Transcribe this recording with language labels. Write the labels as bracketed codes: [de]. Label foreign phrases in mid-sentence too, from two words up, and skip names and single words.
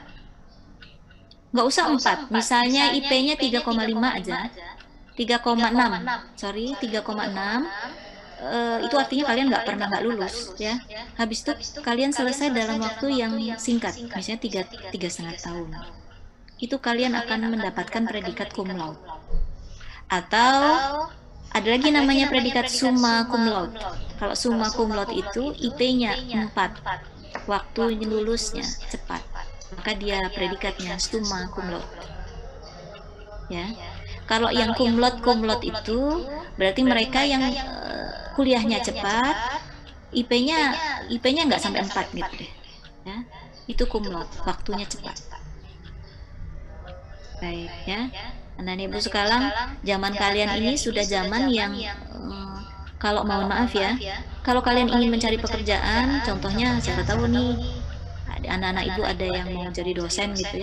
[id] Nggak usah 4, misalnya IP-nya 3,5 aja. 3,6, sorry, 3,6. Itu artinya kalian nggak pernah nggak lulus ya. Habis itu kalian selesai dalam waktu yang singkat, misalnya 3,5 tahun. Itu kalian akan mendapatkan predikat [la] cum laude. [id] Atau ada lagi namanya predikat [la] summa cum laude. [id] Kalau [la] summa cum laude [id] itu IP-nya 4, waktu lulusnya cepat, maka dia predikatnya [la] summa cum laude. [id] Ya. Kalau yang [la] cum laude [id] itu berarti mereka yang kuliahnya cepat, IP-nya nggak sampai 4 gitu deh. Ya. Itu [la] cum laude, [id] waktunya cepat. Baik ya, anak-anak Ibu sekarang zaman kalian ini sudah zaman yang kalau mohon maaf ya, kalau kalian ingin mencari pekerjaan, contohnya siapa tahu nih anak-anak Ibu ada yang mau jadi dosen gitu ya.